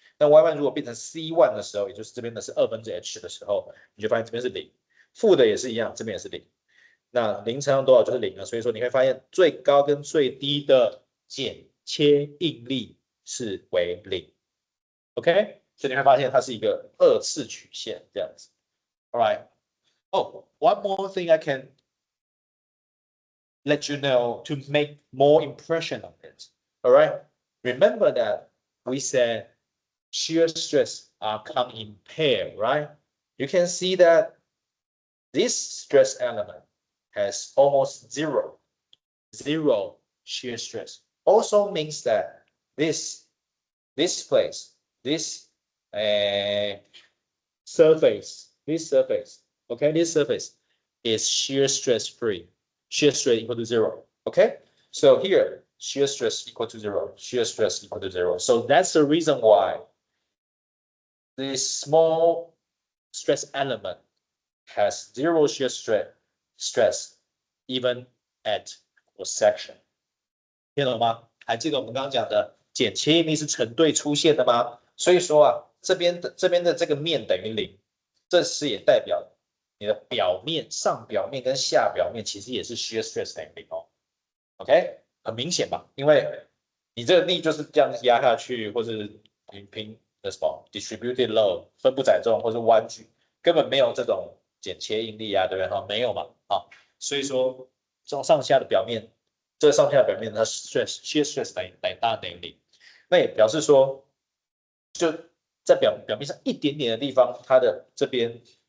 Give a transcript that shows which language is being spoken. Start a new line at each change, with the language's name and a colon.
Chinese: 那 y1 如果变成 c1 的时候，也就是这边的是h 的时候，你就发现这边是0，负的也是一样，这边也是0。那0乘上多少就是0了，所以说你会发现最高跟最低的剪切应力是为0。 OK， 所以你会发现它是一个二次曲线这样子。
English: All right. Oh, one more thing I can let you know to make more impression on it. All right. Remember that we said shear stress come in pair, right? You can see that this stress element has almost zero shear stress. Also means that this place, this surface, okay, this surface is shear stress free. Shear stress equal to 0. Okay, so here shear stress equal to 0, shear stress equal to 0. So that's the reason why this small stress element has zero shear stress even at cross section.
Chinese: 听懂吗？还记得我们刚刚讲的剪切应力是成对出现的吗？所以说啊，这边的这个面等于0，这是也代表你的表面上表面跟下表面其实也是 shear stress 等于0哦。 OK， 很明显吧？因为你这个力就是这样压下去，或是平的什么 distributed load 分布载重或是弯曲，根本没有这种剪切应力啊，对不对？哈，没有嘛，啊，所以说这种上下的表面，这个上下表面它 shear stress 等于0，那也表示说，就在表面上一点点的地方，它的这边